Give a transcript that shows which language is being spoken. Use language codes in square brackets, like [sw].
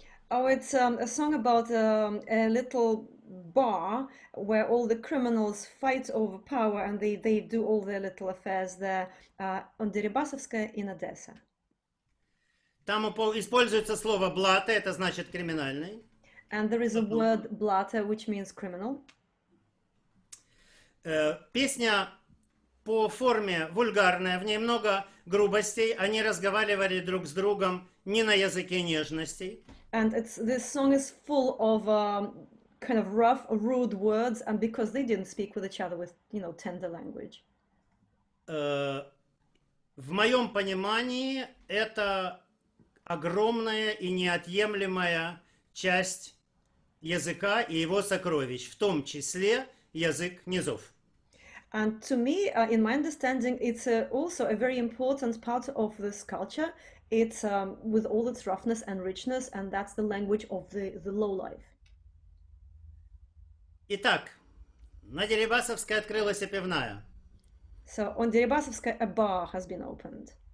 [en] Oh, it's a song about a little bar where all the criminals fight over power and they do all their little affairs there on Deribasovskaya in Odessa. [ru] Там используется слово «блата», это значит «криминальный». [en] And there is a word blata, which means criminal. [ru] Песня по форме вульгарная, в ней много грубостей, они разговаривали друг с другом не на языке нежностей. [en] And this song is full of kind of rough, rude words, and because they didn't speak with each other with, tender language. [ru] В моем понимании это огромная и неотъемлемая часть языка и его сокровищ, в том числе язык низов. [en] And to me, in my understanding, it's also a very important part of this culture. It's with all its roughness and richness, and that's the language of the low life. [ru] Итак, на Дерибасовской открылась пивная. [en] So on Deribasovskaya, a bar has been opened.